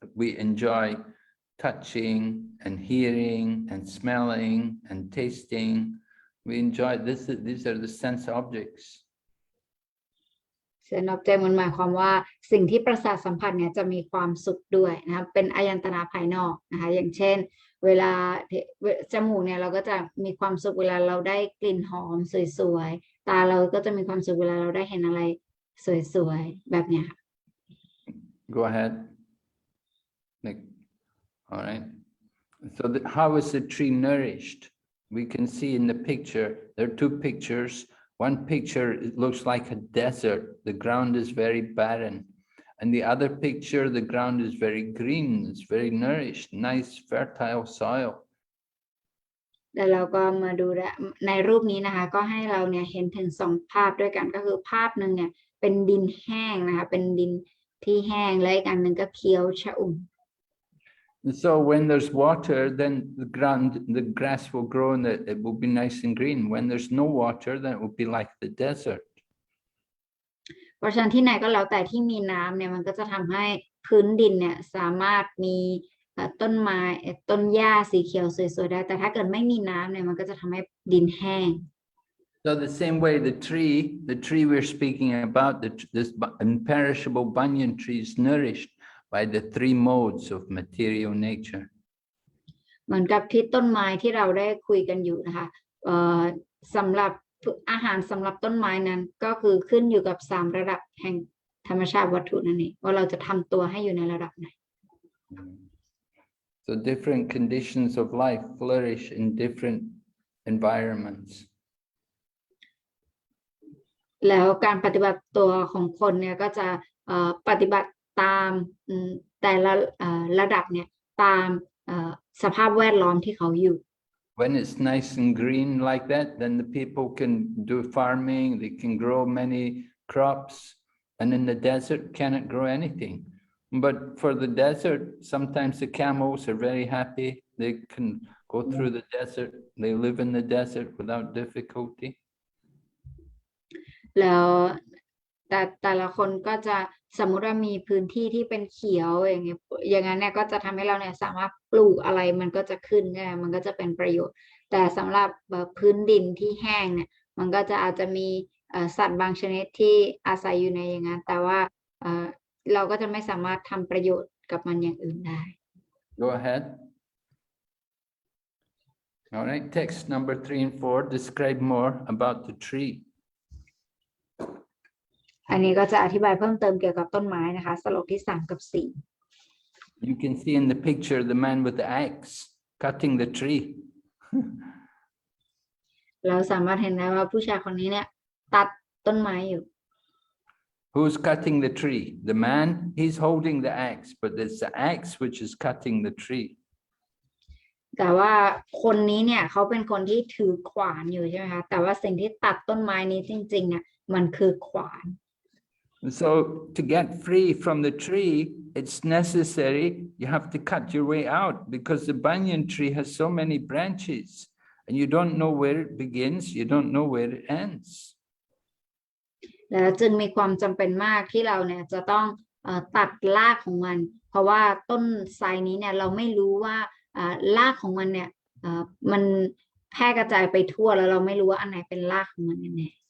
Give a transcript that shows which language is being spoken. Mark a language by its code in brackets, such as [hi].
[en] We enjoy touching and hearing and smelling and tasting. We enjoy this. These are the sense objects. [th] เซนออบเจกต์มันหมายความว่าสิ่งที่ประสาทสัมผัสเนี่ยจะมีความสุขด้วยนะคะเป็นอายันตนาภายนอกนะคะอย่างเช่นเวลาจมูกเนี่ยเราก็จะมีความสุขเวลาเราได้กลิ่นหอมสวยๆตาเราก็จะมีความสุขเวลาเราได้เห็นอะไรสวยๆแบบเนี้ยค่ะ [en] Go ahead. All right. So how is the tree nourished? We can see in the picture, there are two pictures. One picture, it looks like a desert. The ground is very barren. And the other picture, the ground is very green. It's very nourished, nice, fertile soil. [th] แล้วเราก็มาดูในรูปนี้นะคะก็ให้เราเนี่ยเห็นถึงสองภาพด้วยกันก็คือภาพหนึ่งเนี่ยเป็นดินแห้งนะคะเป็นดินที่แห้งและอีกอันหนึ่งก็เขียวชอุ่ม [en] And so when there's water, then the grass will grow and it will be nice and green. When there's no water, then it will be like the desert. [th] เพราะฉะนั้นที่ไหนก็แล้วแต่ที่มีน้ำเนี่ยมันก็จะทำให้พื้นดินเนี่ยสามารถมีต้นไม้ต้นหญ้าสีเขียวสวยๆได้แต่ถ้าเกิดไม่มีน้ำเนี่ยมันก็จะทำให้ดินแห้ง [en] So the same way, the tree we're speaking about, this imperishable banyan tree is nourished by the three modes of material nature. [th] เหมือนกับที่ต้นไม้ที่เราได้คุยกันอยู่นะคะสำหรับอาหารสำหรับต้นไม้นั้นก็คือขึ้นอยู่กับ3ระดับแห่งธรรมชาติวัตถุนั่นเองว่าเราจะทำตัวให้อยู่ในระดับไหน [en] So different conditions of life flourish in different environments. [th] แล้วการปฏิบัติตัวของคนเนี่ยก็จะปฏิบัติตามแต่ละระดับเนี่ยตามสภาพแวดล้อมที่เขาอยู่ [en] When it's nice and green like that, then the people can do farming, they can grow many crops, and in the desert cannot grow anything. But for the desert, sometimes the camels are very happy. They can go through the desert. They live in the desert without difficulty. [th] แล้วแต่ละคนก็จะสมมุติว่ามีพื้นที่ที่เป็นเขียวอย่างเงี้ยอย่างนั้นเนี่ยก็จะทำให้เราเนี่ยสามารถปลูกอะไรมันก็จะขึ้นเนี่ยมันก็จะเป็นประโยชน์แต่สำหรับพื้นดินที่แห้งเนี่ยมันก็จะอาจจะมีสัตว์บางชนิดที่อาศัยอยู่ในอย่างนั้นแต่ว่าเราก็จะไม่สามารถทำประโยชน์กับมันอย่างอื่นได้ [en] Go ahead. All right, text number 3 and 4 describe more about the tree. [th] อันนี้ก็จะอธิบายเพิ่มเติมเกี่ยวกับต้นไม้นะคะสโลกที่3 กับ [en] You can see in the picture the man with the axe cutting the tree. [th] 4เราสามารถเห็นได้ว่าผู้ชายคนนี้เนี่ยตัดต้นไม้อยู่ [en] Who's cutting the tree? The man, he's holding the axe, but it's the axe which is cutting the tree. [th] แต่ว่าคนนี้เนี่ยเขาเป็นคนที่ถือขวานอยู่ใช่ไหมคะแต่ว่าสิ่งที่ตัดต้นไม้นี้จริงๆเนี่ยมันคือขวาน [en] So to get free from the tree, it's necessary, you have to cut your way out because the banyan tree has so many branches and you don't know where it begins, you don't know where it ends. [th] แล้วจึงมีความจำเป็นมากที่เราเนี่ยจะต้องตัดรากของมันเพราะว่าต้นไทรนี้เนี่ยเราไม่รู้ว่ารากของมันเนี่ยมันแพร่กระจายไปทั่วแล้วเราไม่รู้ว่าอันไหนเป็นรากของมันแน่